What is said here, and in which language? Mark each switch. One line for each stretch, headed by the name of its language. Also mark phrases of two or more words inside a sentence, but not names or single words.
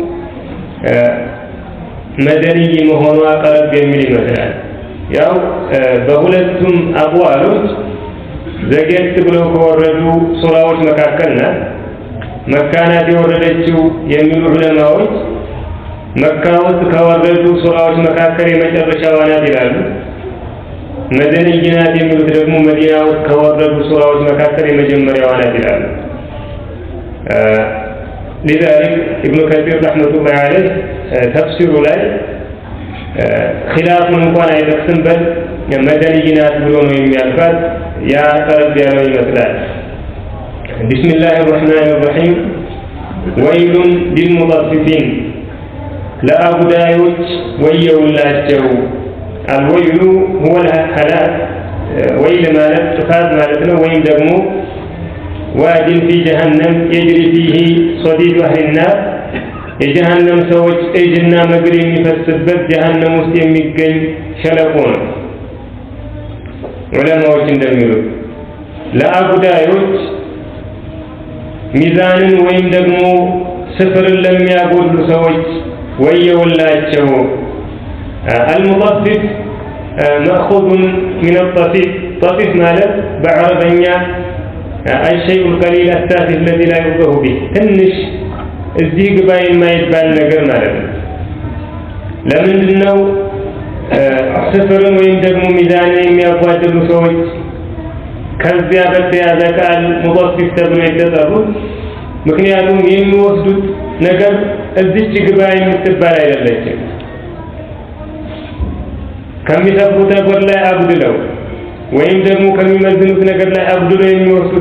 Amharic: መደንይ መሆኗ ቀረብ የሚል ይመስላል። ያው በሁለቱም አቅዋሎች ዘግየት ብለው ከወረዱ ሱራዎች መካከል ናት። መካ ናት የወረደችው የሚሉ ዑለማዎች መካ ውስጥ ከወረዱ ሱራዎች መካከል የመጨረሻዋ ናት ይላሉ። መደንይ ናት የሚሉት ደግሞ መዲና ውስጥ ከወረዱ ሱራዎች መካከል የመጀመሪያዋ ናት ይላሉ።
Arabic: لذلك ابن كثير رحمة الله عليه تفسير
Amharic: ላይ ኺላፉን እንኳን አይጠቅስም፣ በል መደንይ ናት ብሎ ነው የሚያልፋት። ያ ቀረብ ያለው ይመስላል።
Arabic: بسم الله الرحمن الرحيم ويل للمطففين
Amharic: ለአጉዳዮች ወየውላቸው።
Arabic: الويل هو الهلاك
Amharic: ወይል ማለት ጥፋት ማለት ነው። ወይም ደግሞ
Arabic: وادٍ في جهنم يجري فيه صديد أهل النار
Amharic: የጀሃነም ሰዎች እጅና መግል የሚፈስበት ጀሃነም ውስጥ የሚገኝ ሸለቆ ነው። ዑለማዎች እንደሚሉት ለአጉዳዮች ሚዛንን ወይም ደግሞ ስፍርን ለሚያጎሉ ሰዎች ወየውላቸው።
Arabic: المطفف مأخوذ من الطفيف.
Amharic: طفيف ማለት በአረበኛ
Arabic: الشيء القليل التافه الذي لا يفقه به
Amharic: ትንሽ እዚህ ግባ የማይባል ነገር ማለት ነው። ለምንድን ነው ስፍርን ወይም ደግሞ ሚዛንን የሚያጓድሉ ሰዎች ከዚያ በተያዘ ቃል ሙጠፊፍ ተብሎ የተጠሩት? ምክንያቱም የሚወስዱት ነገር እዚች ግባ የምትባል አይደለችም። ከሚሰፉት ነገር ላይ አጉድለው ወይም ደግሞ ከሚመዝኑት ነገር ላይ አጉድለው የሚወስዱት